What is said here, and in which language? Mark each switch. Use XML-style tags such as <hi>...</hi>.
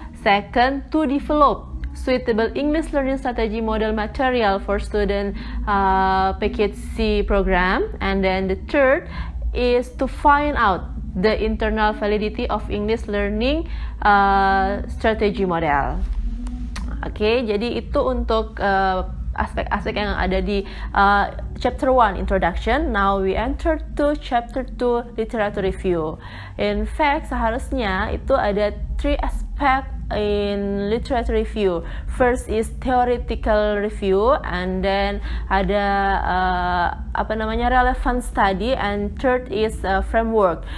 <en>Second, to develop suitable English learning strategy model material for student package C program. And then the third is to find out the internal validity of English learning strategy model.</en> <id>Oke, jadi itu untuk aspek-aspek yang ada di</id> <en>chapter 1 introduction. Now we enter to chapter 2 literature review. In fact,</en> <id>seharusnya itu ada</id> <en>3 aspect in literature review. First is theoretical review, and then</en> <id>ada</id> <en>relevant study, and third is framework.</en>